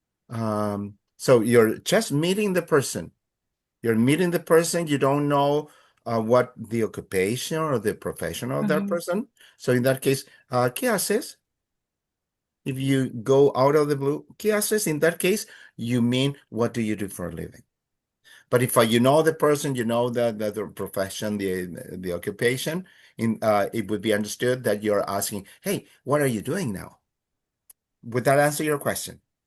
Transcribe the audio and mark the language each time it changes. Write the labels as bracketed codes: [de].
[en] So you're just meeting the person. You're meeting the person. You don't know what the occupation or the profession of that person. So in that case, [es] ¿qué haces? [en] If you go out of the blue, ¿qué haces? In that case, you mean what do you do for a living? But if you know the person, you know the profession, the occupation, it would be understood that you're asking, hey, what are you doing now? Would that answer your question?